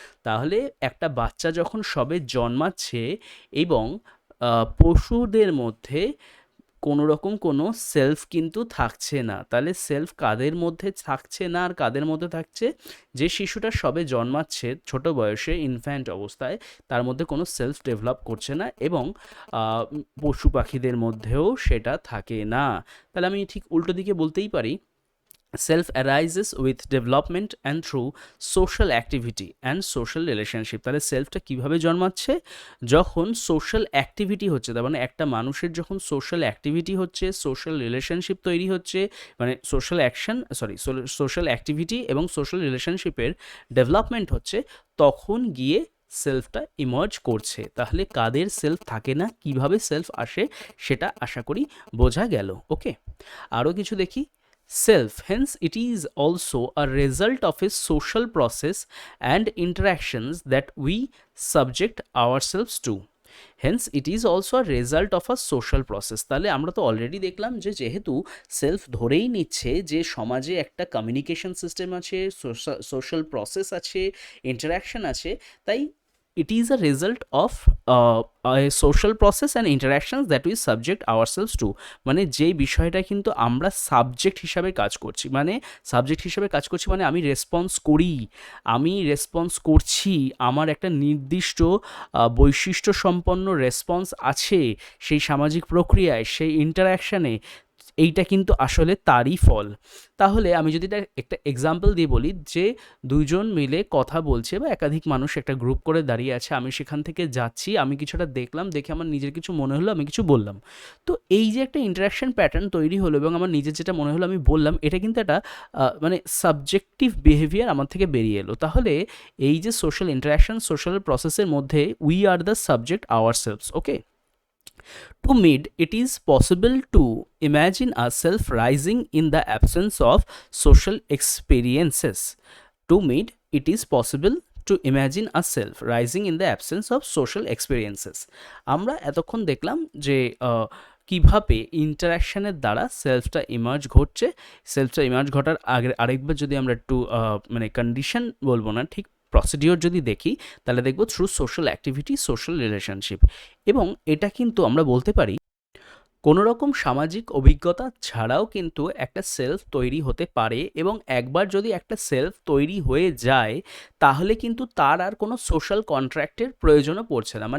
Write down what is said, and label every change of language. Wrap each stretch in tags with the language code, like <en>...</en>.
<bn>তাহলে একটা বাচ্চা যখন সবে জন্মাচ্ছে এবং পশুদের মধ্যে কোনো রকম কোনো সেলফ কিন্তু থাকছে না। তাহলে সেলফ কাদের মধ্যে থাকছে না আর কাদের মধ্যে থাকছে? যে শিশুটা সবে জন্মাচ্ছে ছোট বয়সে, ইনফ্যান্ট অবস্থায়, তার মধ্যে কোনো সেলফ ডেভেলপ করছে না, এবং পশু পাখিদের মধ্যেও সেটা থাকে না। তাহলে আমি ঠিক উল্টো দিকে বলতেই পারি,</bn> <en>self arises with development and through social activity and social relationship।</en> <bn>তাহলে সেলফটা কীভাবে জন্মাচ্ছে? যখন সোশ্যাল অ্যাক্টিভিটি হচ্ছে, তার মানে একটা মানুষের যখন সোশ্যাল অ্যাক্টিভিটি হচ্ছে, সোশ্যাল রিলেশনশিপ তৈরি হচ্ছে, মানে সোশ্যাল অ্যাকশন সোশ্যাল অ্যাক্টিভিটি এবং সোশ্যাল রিলেশনশিপের ডেভেলপমেন্ট হচ্ছে, তখন গিয়ে সেলফটা ইমার্জ করছে। তাহলে কাদের সেলফ থাকে না, কিভাবে সেলফ আসে, সেটা আশা করি বোঝা গেল। ওকে, আরও কিছু দেখি।</bn> <en>Self, hence it is also a result of a social process and interactions that we subject ourselves to. Hence it is also a result of a social process।</en> <bn>তাহলে আমরা তো অলরেডি দেখলাম যে যেহেতু সেলফ ধরেই নিচ্ছে যে সমাজে একটা কমিউনিকেশন সিস্টেম আছে, সোশ্যাল প্রসেস আছে, ইন্টারাকশন আছে, তাই</bn> <en>it is a result of a social process and interactions that we subject ourselves to।</en> <bn>মানে যেই বিষয়টা কিন্তু আমরা সাবজেক্ট হিসাবে কাজ করছি, মানে সাবজেক্ট হিসাবে কাজ করছি মানে আমি রেসপন্স করি, আমি রেসপন্স করছি, আমার একটা নির্দিষ্ট বৈশিষ্ট্য সম্পন্ন রেসপন্স আছে সেই সামাজিক প্রক্রিয়ায়, সেই ইন্টারাকশানে। এইটা কিন্তু আসলে তারই ফল। তাহলে আমি যদি এটা একটা এক্সাম্পল দিয়ে বলি, যে দুইজন মিলে কথা বলছে বা একাধিক মানুষ একটা গ্রুপ করে দাঁড়িয়ে আছে, আমি সেখান থেকে যাচ্ছি, আমি কিছুটা দেখলাম, দেখে আমার নিজের কিছু মনে হলো, আমি কিছু বললাম। তো এই যে একটা ইন্টারাকশন প্যাটার্ন তৈরি হলো এবং আমার নিজের যেটা মনে হলো আমি বললাম, এটা কিন্তু একটা মানে সাবজেক্টিভ বিহেভিয়ার আমার থেকে বেরিয়ে এলো। তাহলে এই যে সোশ্যাল ইন্টারাকশন, সোশ্যাল প্রসেসের মধ্যে</bn> <en>We are the subject ourselves. Okay, to Mead, it is possible to imagine a self rising in the absence of social experiences. To Mead, it is possible to imagine a self rising in the absence of social experiences।</en> <bn>আমরা এতক্ষণ দেখলাম যে কীভাবে ইন্টারাকশানের দ্বারা সেলফটা emerge ঘটছে। সেলফটা emerge ঘটার আগে আরেকবার যদি আমরা একটু মানে কন্ডিশন বলবো না, ঠিক প্রসিডিওর যদি দেখি, তাহলে দেখব through social activity, social relationship. এবং এটা কিন্তু আমরা বলতে পারি কোনো রকম সামাজিক অভিজ্ঞতা ছাড়াও কিন্তু একটা সেলফ তৈরি হতে পারে, এবং একবার যদি একটা সেলফ তৈরি হয়ে যায় তাহলে কিন্তু তার আর কোনো সোশ্যাল কন্ট্রাক্টের প্রয়োজনও পড়ছে না।</bn>